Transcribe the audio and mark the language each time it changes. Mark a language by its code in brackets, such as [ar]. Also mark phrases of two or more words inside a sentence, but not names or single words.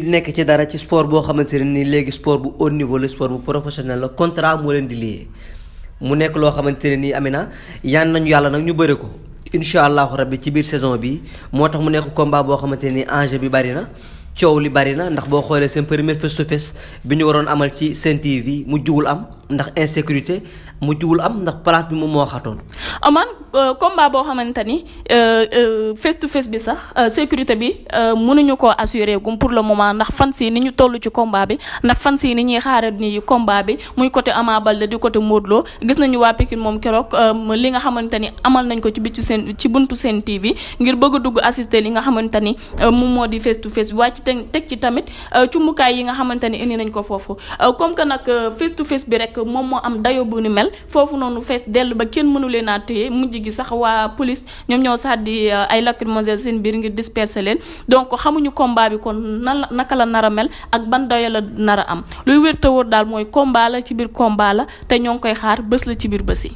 [wo] nekk ci dara ci sport boo xamante ne nii léegi sport bu [fr] haut niveau [wo] la sport bu professionnel la contrat moo leen di liyee mu nekk loo xamante ne nii Amina yaan nañu yàlla nag ñu bëri ko [ar] إن شاء الله ربي [wo] ci biir saison bi moo tax mu nekk combat boo xamante ni enjeu bi bari na coow li bari na ndax boo xoolee seen premier [en] face to face [wo] bi ñu waroon amal ci Sen TV mu jugul am ndax insécurité mu jugul am ndax place bi moom moo xatoon. aman combat boo xamante ni [en] face to face [wo] bi sax sécurité bi mënuñu koo assurer gum [fr] pour le moment [wo] ndax fan si ni ñu toll ci combat bi ndax fan si ni ñuy xaare ni combat bi muy côté Ama Baldé di côté Modou Lo gis nañu waa Pikine moom keroog li nga xamante ni amal nañ ko ci buntu Sen TV ngir bëgg a dugg assister li nga xamante ni moom moo di face [en] to face [wo] bi waaye ci teg ci tamit cumbukaay yi nga xamante ni indi nañ ko foofu [fr] comme que [wo] nag face to face bi rek moom moo am dayo bu ni mel foofu noonu fees dell ba kenn mënu leen a téye mujj gi sax waa police ñoom ñoo sàddi ay lacrymogène seen biir ngir disperser leen donc xamuñu combat bi kon naka la nar a mel ak ban dayo la nar a am luy wér te wóor daal mooy combat la ci biir combat la te ñoo ngi koy xaar bés la ci biir bés yi.